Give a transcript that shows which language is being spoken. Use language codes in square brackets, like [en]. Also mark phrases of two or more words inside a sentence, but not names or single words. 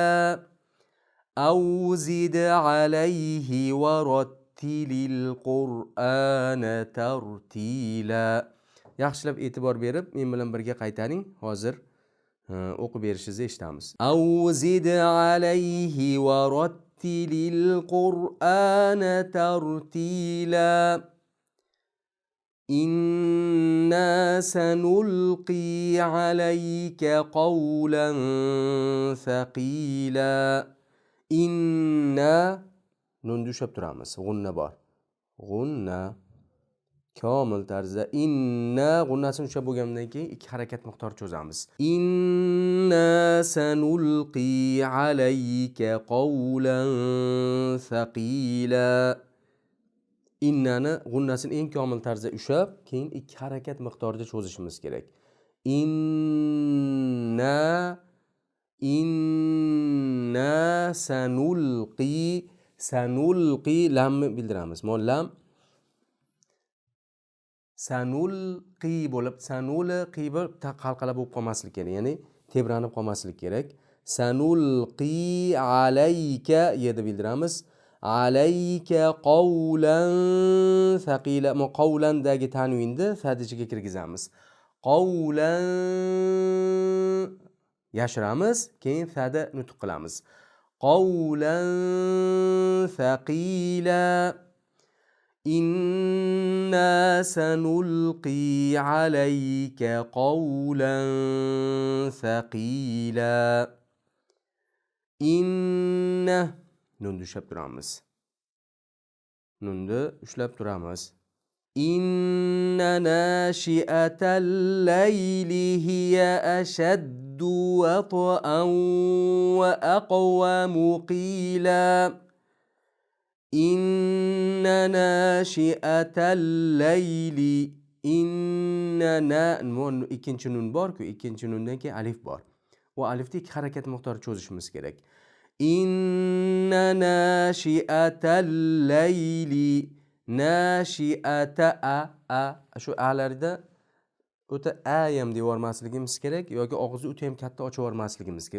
[ar] أو زد عليه ورتل القرآن ترتيلا. [uz] Yaxshilab e'tibor berib, men bilan birga qaytaring. Hozir o'qib berishingizni eshitamiz. [ar] أو زد عليه ورتل القرآن ترتيلا. إنا سنلقي عليك قولا ثقيلا. [uz] Inna nunni ushlab turamiz. G'unna bor. G'unna komil tarzda inna g'unnasini ushlab bo'lgandan keyin ikki harakat miqdori cho'zamiz. [ar] إنا سنلقي عليك قولا ثقيلا. [uz] Innani g'unnasini eng komil tarzda ushlab, keyin ikki harakat miqdorida cho'zishimiz kerak. [ar] إنا سنلقي [uz] lamni bildiramiz. Mo lam sanulqi bo'lib, sanulqi bo'lib qalqala bo'lib qolmaslik kerak, ya'ni tebranib qolmaslik kerak. [ar] سنلقي عليك [uz] yeda bildiramiz. [ar] عليك قولا ثقيلا. [uz] Mo qawlandagi tanvinni sad ichiga kirgizamiz. Qawlan yashiramiz, keyin sada nutq qilamiz. [ar] قولا ثقيلا. إنا سنلقي عليك قولا ثقيلا. [uz] Inna nunni ushlab turamiz. Nunni ushlab turamiz. [ar] إن ناشئة الليل هي أشد وطئا وأقوم قيلا. إن ناشئة الليل. [uz] Inna ikkinchi nun bor-ku, ikkinchi nundan keyin alif bor. O alifni ikki harakat miqdori cho'zishimiz kerak. [ar] إن ناشئة الليل. [uz] Nashi'ata shu alarda o'ta ayam deb yormasligimiz kerak yoki og'izni o'ta ham katta ochib yormasligimiz kerak.